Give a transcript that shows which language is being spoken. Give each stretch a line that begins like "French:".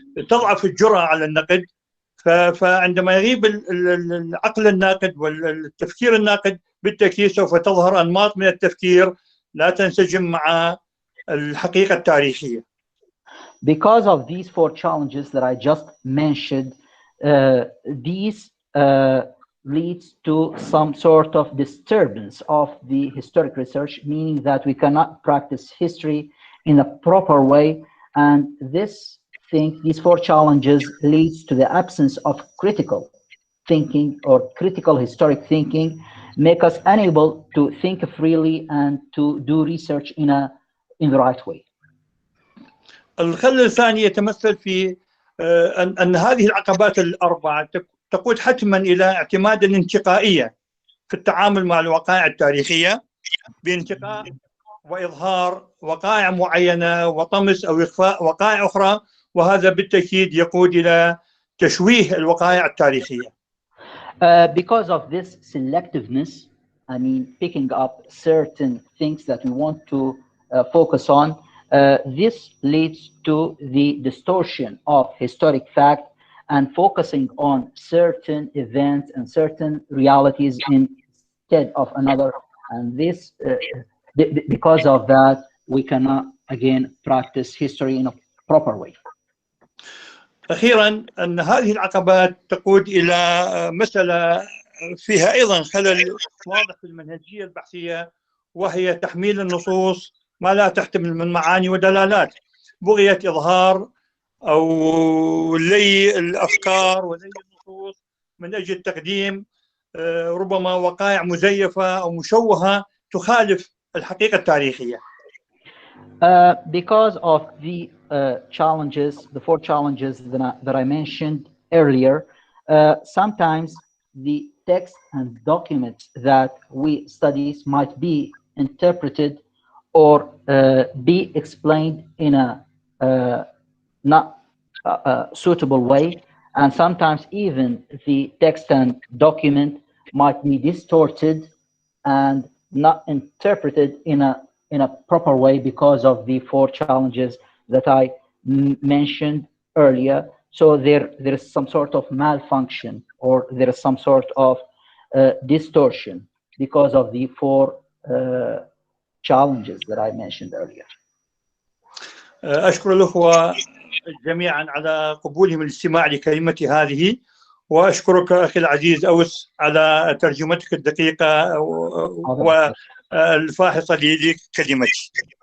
Arabic: تضعف الجرأة على النقد، فعندما يغيب العقل الناقد والتفكير الناقد بالتأكيد سوف تظهر أنماط من التفكير لا تنسجم مع الحقيقة التاريخية.
English: Because of these four challenges that I just mentioned, these leads to some sort of disturbance of the historic research, meaning that we cannot practice history in a proper way, and these four challenges leads to the absence of critical thinking or critical historic thinking, make us unable to think freely and to do research in the right way.
Arabic: الخلل الثاني يتمثل في أن هذه العقبات الأربعة تقود حتما إلى اعتماد الانتقائية في التعامل مع الوقائع التاريخية، بانتقاء وإظهار وقائع معينة وطمس أو إخفاء وقائع أخرى، وهذا بالتأكيد يقود إلى تشويه الوقائع التاريخية.
English: Because of this selectiveness, I mean picking up certain things that we want to focus on, this leads to the distortion of historic fact and focusing on certain events and certain realities instead of another, and this because of that we cannot again practice history in a proper way.
Arabic: أخيرا أن هذه العقبات تقود إلى مسألة فيها أيضا خلل واضح في المنهجية البحثية، وهي تحميل النصوص ما لا تحتمل من معاني ودلالات، بغية إظهار أو لي الأفكار ولي النصوص من أجل تقديم ربما وقائع مزيفة أو مشوهة تخالف الحقيقة التاريخية.
English: Because of the challenges, the four challenges that I mentioned earlier, sometimes the text and documents that we study might be interpreted or be explained in a not suitable way, and sometimes even the text and document might be distorted and not interpreted in a proper way because of the four challenges that I mentioned earlier. So there is some sort of malfunction, or there is some sort of distortion because of the four challenges that I mentioned earlier.
Arabic: أشكر الأخوة جميعا على قبولهم الاستماع لكلمتي هذه، وأشكرك أخي العزيز أوس على ترجمتك الدقيقة والفاحصة لكلمتي.